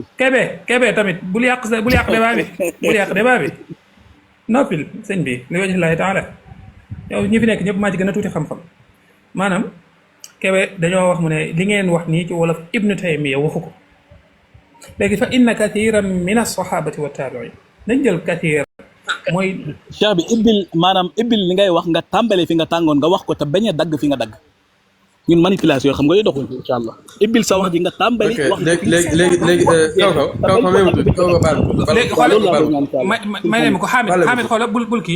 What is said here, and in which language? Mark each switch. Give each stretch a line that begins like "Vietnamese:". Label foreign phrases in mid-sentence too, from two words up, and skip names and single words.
Wolof: Kébé tamit bul yàq débat bi bul yàq débat bi noppil sëñ bi
Arabic: لوجه الله تعالى
Wolof: yow ñi fi nekk ñëpp maa ci gën a tuuti xam-xam maanaam Kébé dañoo wax mu ne li ngeen wax nii ci wolof Ibnu Taymiya waxu ko léegi
Arabic: فإن كثيرا من الصحابة والتابعين
Wolof: nañ jël kathir mooy Cheikh bi ibbil li ngay wax nga tàmbale fi nga tàngoon nga wax ko te bañ a dagg fi nga dagg ñun manipulation xam nga yooyu doxul
Arabic: إن شاء الله
Wolof: ibbil sa wax ji nga tàmbali. wax léegi kaw même tuuti kaw nga baal. léegi xoolal may ne ma ko Xaamid xoolal bul kii.